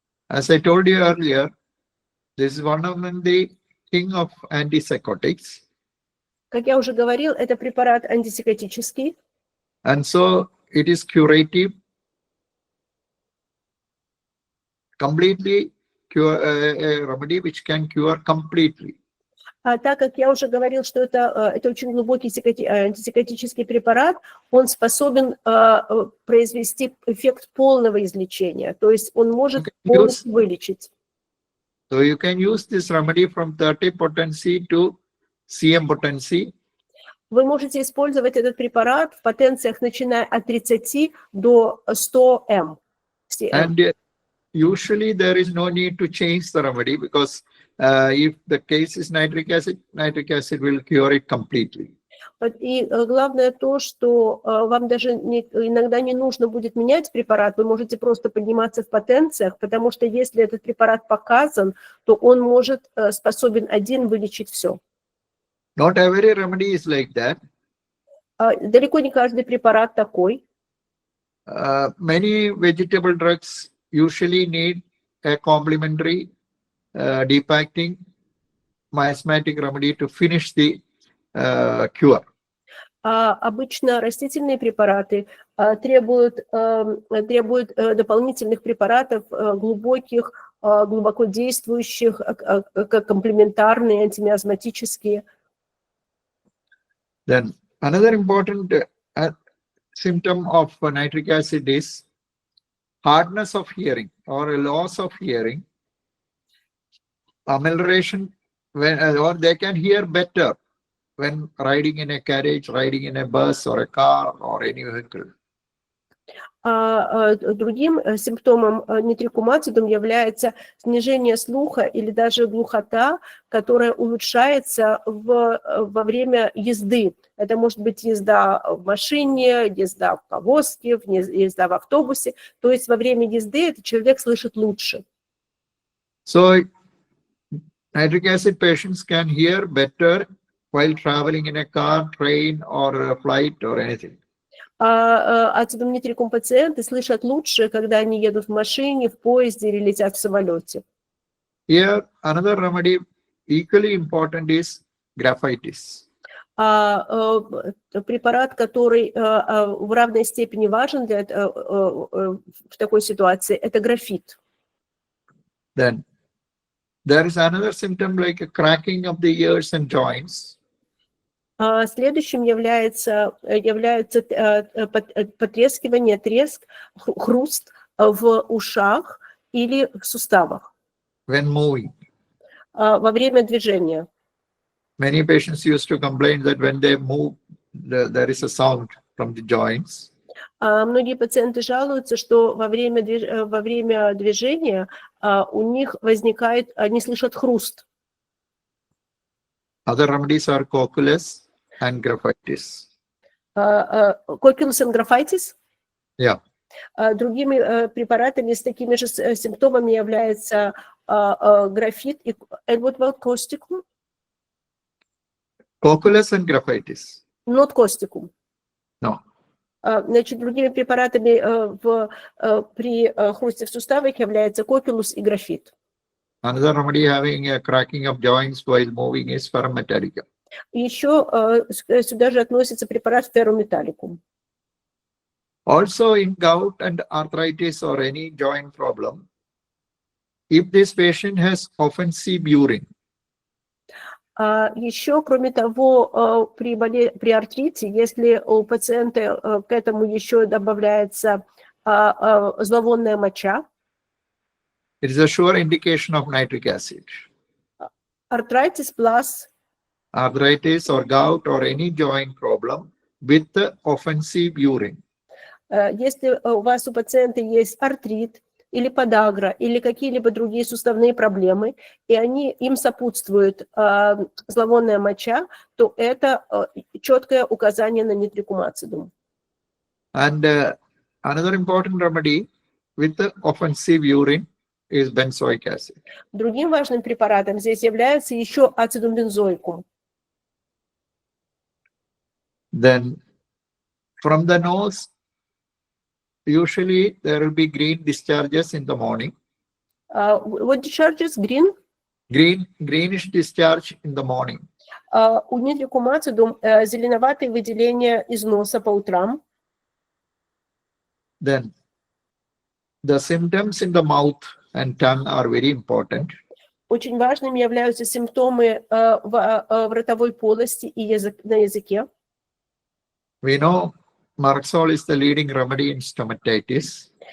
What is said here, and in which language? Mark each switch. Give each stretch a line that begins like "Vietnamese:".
English: As I told you earlier, this is one of the king of antipsychotics.
Russian: Как я уже говорил, это препарат антипсихотический.
English: And so it is curative, completely cure, a remedy which can cure completely.
Russian: Так как я уже говорил, что это очень глубокий антипсихотический препарат, он способен произвести эффект полного излечения, то есть он может полностью вылечить.
English: So you can use this remedy from 30 potency to cm potency.
Russian: Вы можете использовать этот препарат в потенциях, начиная от 30 до 100 М.
English: And usually there is no need to change the remedy because if the case is nitric acid will cure it completely.
Russian: И главное то, что вам даже иногда не нужно будет менять препарат, вы можете просто подниматься в потенциях, потому что если этот препарат показан, то он способен один вылечить все.
English: Not every remedy is like that.
Russian: Далеко не каждый препарат такой.
English: Many vegetable drugs usually need a complementary deep-acting miasmatic remedy to finish the cure.
Russian: Обычно растительные препараты требуют дополнительных препаратов, глубоко действующих, комплементарные, антимиазматические.
English: Then another important symptom of nitric acid is hardness of hearing or a loss of hearing, amelioration, or they can hear better when riding in a carriage, riding in a bus or a car or any vehicle.
Russian: Другим симптомом нитрикум ацидум является снижение слуха или даже глухота, которая улучшается во время езды. Это может быть езда в машине, езда в повозке, езда в автобусе. То есть во время езды этот человек слышит лучше.
English: So nitric acid patients can hear better while traveling in a car, train or a flight or anything.
Russian: Ацидум нитрикум пациенты слышат лучше, когда они едут в машине, в поезде или летят в самолете.
English: Here, another remedy equally important is graphitis.
Russian: Препарат, который в равной степени важен в такой ситуации, это графит.
English: Then there is another symptom like a cracking of the ears and joints.
Russian: Следующим является потрескивание, треск, хруст в ушах или в суставах.
English: When moving.
Russian: Во время движения.
English: Many patients used to complain that when they move, there is a sound from the joints.
Russian: Многие пациенты жалуются, что во время движения у них они слышат хруст.
English: Other remedies are cocculus and graphitis. Cocculus and graphitis? Yeah.
Russian: Другими препаратами с такими же симптомами является графит и вот костикум.
English: Cocculus and graphitis. Not костикум. No.
Russian: Значит, другими препаратами при хрусте в суставах является кокулус и графит.
English: Another remedy having a cracking of joints while moving is ferrum metallicum.
Russian: Еще сюда же относится препарат феррометалликум.
English: Also in gout and arthritis or any joint problem, if this patient has offensive urine,
Russian: Еще, кроме того, при артрите, если у пациента к этому еще добавляется зловонная моча,
English: it is a sure indication of nitric acid. arthritis plus Arthritis or gout or any joint problem with the offensive urine.
Russian: Если у вас у пациента есть артрит или подагра, или какие-либо другие суставные проблемы, и им сопутствует зловонная моча, то это четкое указание на нитрикум ацидум.
English: And another important remedy with the offensive urine is benzoic acid.
Russian: Другим важным препаратом здесь является еще ацидум бензоикум.
English: Then from the nose, usually there will be green discharges in the morning. What discharges? Green? Greenish discharge in the morning.
Russian: У нитрикум ацидум зеленоватые выделения из носа по утрам.
English: Then the symptoms in the mouth and tongue are very important.
Russian: Очень важными являются симптомы в ротовой полости и на языке.
English: We know Marxol is the leading remedy in stomatitis.